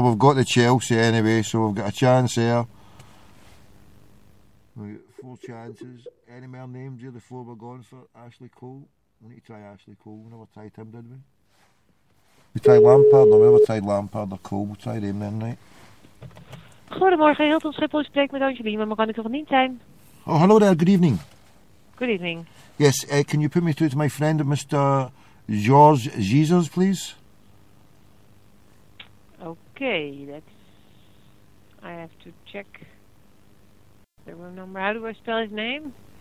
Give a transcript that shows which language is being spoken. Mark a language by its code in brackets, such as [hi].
[en] We've got the Chelsea anyway, so we've got a chance there. We've got 4 chances. Any more names here before we're going for Ashley Cole? We need to try Ashley Cole. We never tried him, did we? We tried Lampard. No, we never tried Lampard or Cole. We tried him then, right? [nl] Goedemorgen, Hilton Schiphol spreekt met Angelina. Maar kan ik er niet zijn? [en] Oh, hello there. Good evening. Good evening. Yes, can you put me through to my friend, Mr. George Jesus, please? Okay, I have to check the room number. How do I spell his name?